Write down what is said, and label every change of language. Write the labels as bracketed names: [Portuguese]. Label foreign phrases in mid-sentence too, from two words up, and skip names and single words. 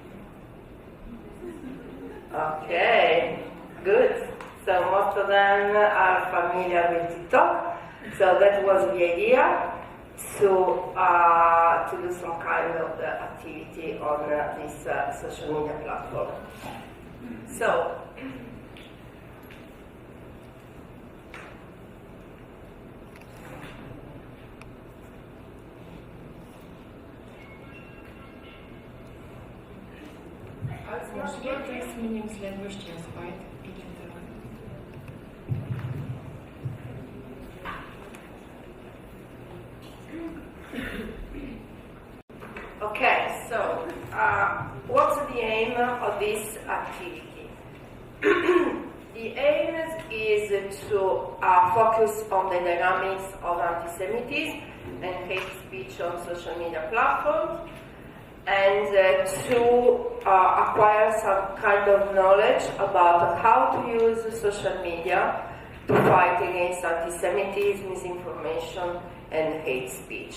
[English] Okay, good. So most of them are familiar with TikTok. So that was the idea to do some kind of activity on this social media platform. So. [Bulgarian] Може ли да сменим следващия слайд? [English] Okay, so what's the aim of this activity? The aim is to focus on the dynamics of antisemitism and hate speech on social media platforms, and to acquire some kind of knowledge about how to use social media to fight against antisemitism, misinformation, and hate speech.